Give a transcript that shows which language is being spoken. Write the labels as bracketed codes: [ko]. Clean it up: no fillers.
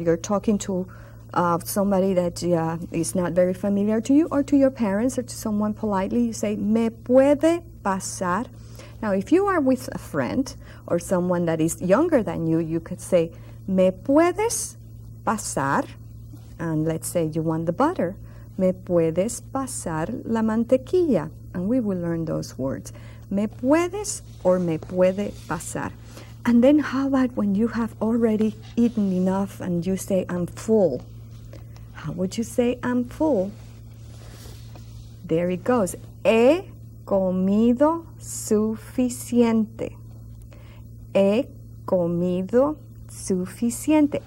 [en] You're talking to somebody that is not very familiar to you, or to your parents, or to someone politely. You say, me puede pasar. Now, if you are with a friend or someone that is younger than you, you could say, me puedes pasar, and let's say you want the butter. Me puedes pasar la mantequilla, and we will learn those words. [es] Me puedes or me puede pasar. [en] And then how about when you have already eaten enough and you say, I'm full? How would you say, I'm full? There it goes. [es] He comido suficiente. He comido suficiente.